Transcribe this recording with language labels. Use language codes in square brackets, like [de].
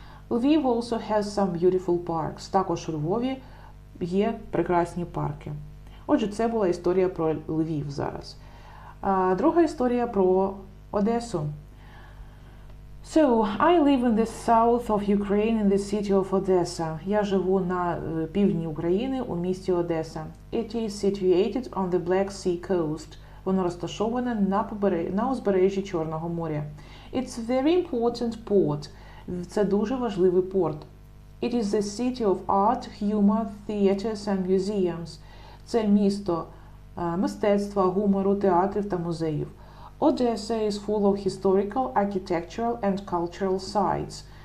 [en] Lviv also has some beautiful parks. [uk] Також у Львові є прекрасні парки. Отже, це була історія про Львів зараз. Друга історія про Одесу. [en] So, I live in the south of Ukraine in the city of Odessa. [uk] Я живу на півдні України у місті Одеса. [en] It is situated on the Black Sea coast. [uk] Воно розташоване на узбережжі Чорного моря. [en] It's a very important port. [uk] Це дуже важливий порт. [en] It is the city of art, humor, theaters and museums. [uk] Це місто мистецтва, гумору, театрів та музеїв. [en] Odessa is full of historical, architectural and cultural sites.